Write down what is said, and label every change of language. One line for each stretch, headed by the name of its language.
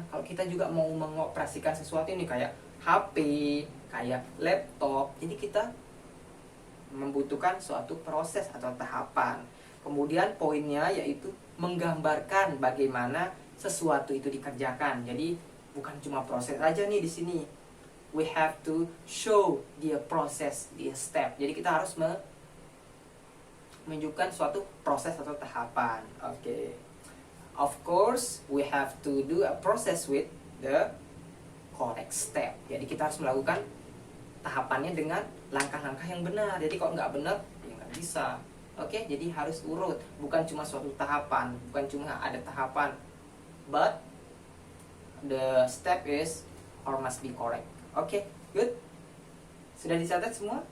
Indonesian: Kalau kita juga mau mengoperasikan sesuatu ini kayak HP, kayak laptop, jadi kita membutuhkan suatu proses atau tahapan. Kemudian poinnya yaitu menggambarkan bagaimana sesuatu itu dikerjakan. Jadi bukan cuma proses aja nih di sini.
English: We have to show the process, the step.
Indonesian: Jadi kita harus menunjukkan suatu proses atau tahapan. Oke.
English: Of course, we have to do a process with the correct step.
Indonesian: Jadi kita harus melakukan tahapannya dengan langkah-langkah yang benar. Jadi kalau nggak benar, ya nggak bisa. Oke, jadi harus urut. Bukan cuma suatu tahapan, bukan cuma ada tahapan,
English: but the step is or must be correct.
Indonesian: Oke, good. Sudah dicatat semua?